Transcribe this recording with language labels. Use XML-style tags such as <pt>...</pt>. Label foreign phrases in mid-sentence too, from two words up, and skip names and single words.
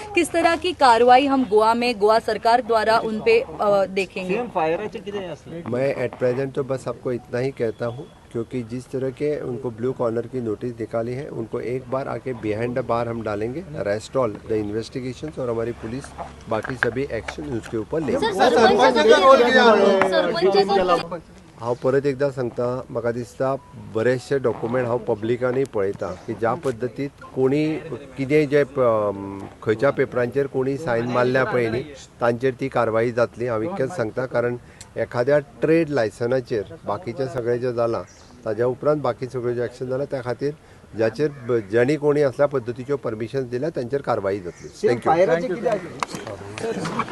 <hi>किस तरह की कार्रवाई हम गोवा में गोवा सरकार द्वारा उन पे देखेंगे? मैं</hi> <en>at present</en> <hi>तो बस आपको इतना ही कहता हूँ क्योंकि जिस तरह के उनको</hi> <en>blue corner</en> <hi>की नोटिस निकाली है उनको एक बार आके</hi> <en>behind the bar</en> <hi>हम डालेंगे.</hi> <en>rest all the investigations</en> <hi>और हमारी पुलिस बाकी सभी एक्शन उसके ऊपर लेंगे.</hi> <kok>हांव परत एकदा सांगता, म्हाका दिसता बरेचशे डॉक्युमेंट हांव पब्लिकांनी पळयता की ज्या पद्दतीत कोणी कितें जे खंयच्या पेपरांचेर कोणी सायन मारल्या पळय न्ही तांचेर ती कारवाई जातली. हांव इतकेंच सांगता कारण एखाद्या ट्रेड लायसनाचेर बाकीचें सगळें जें जालां ताज्या उपरांत बाकी सगळें जें एक्शन जालां त्या खातीर ज्यांनी कोणी असल्या पद्दतीच्यो परमिशन दिल्या तांचेर कारवाई जातली.</kok>